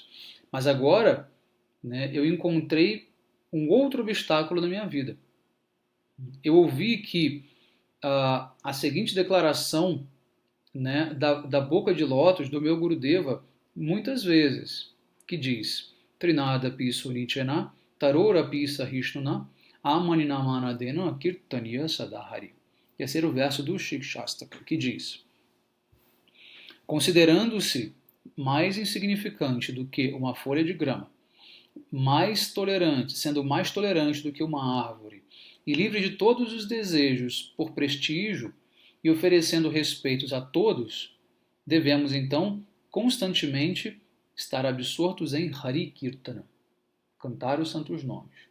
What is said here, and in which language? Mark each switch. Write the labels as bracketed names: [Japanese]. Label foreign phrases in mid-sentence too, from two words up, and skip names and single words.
[Portuguese] Mas agora, né, eu encontrei um outro obstáculo na minha vida. Eu ouvi que a seguinte declaração, né, da boca de lótus do meu Gurudeva muitas vezes, que diz: [Sanskrit] Trinada pi sunichena, tarora pi sahishnuna, amaninamanadena kirtaniya sadahari. [Portuguese] Esse era o verso do Shikshastaka, que diz: considerando-se mais insignificante do que uma folha de grama, sendo mais tolerante do que uma árvore, e livre de todos os desejos por prestígio e oferecendo respeitos a todos, devemos então constantemente estar absortos em Hari Kirtana, cantar os santos nomes.